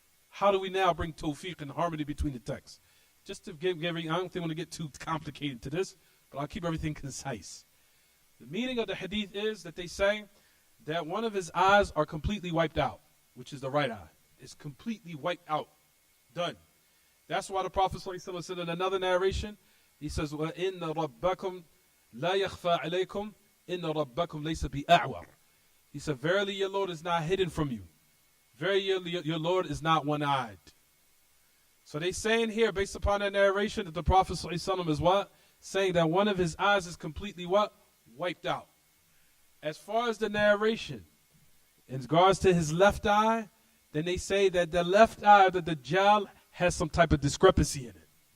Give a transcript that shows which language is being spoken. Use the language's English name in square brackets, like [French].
[English] How do we now bring tawfiq and harmony between the texts? Just to give I don't think I want to get too complicated to this, but I'll keep everything concise. The meaning of the hadith is that they say that one of his eyes are completely wiped out, which is the right eye. It's completely wiped out. Done. That's why the Prophet ﷺ said in another narration, he says, [Arabic] وَإِنَّ رَبَّكُمْ لا يخفى عليكم إن ربكم ليس بأعور. [English] He said, verily your Lord is not hidden from you. Verily your Lord is not one-eyed. So they saying here, based upon that narration, that the Prophet ﷺ is what? Saying that one of his eyes is completely what? Wiped out. As far as the narration, in regards to his left eye, then they say that the left eye of the Dajjal has some type of discrepancy in it.